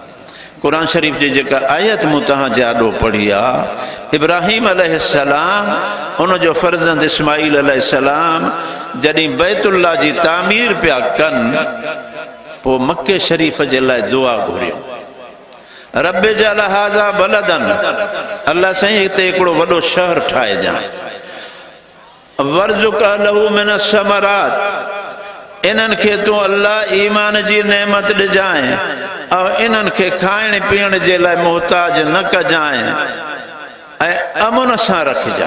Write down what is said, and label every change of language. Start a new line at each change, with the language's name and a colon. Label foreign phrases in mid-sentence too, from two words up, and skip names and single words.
Sindhi: क़ुरान शरीफ़ जी जेका आयत मूं तव्हां जे आॾो पढ़ी आहे, इब्राहीम अलैहिस्सलाम उनजो फ़र्ज़ंद इस्माईल अलैहिस्सलाम जॾहिं बैतुल्लाह जी तामीर पिया कनि, पोइ मके शरीफ़ जे लाइ दुआ घुरियो,
Arabic: رب اجعل هذا بلدا,
Sindhi: अल्लाह साईं हिते हिकिड़ो वॾो शहर ठाहे जाए,
Arabic: وارزق له من ثمرات,
Sindhi: इन्हनि खे तूं अल्लाह ईमान जी नेमत ॾिजाए ऐं इन्हनि खे खाइण पीअण जे लाइ मुहताज न कजाए ऐं अमन सां रखजाए।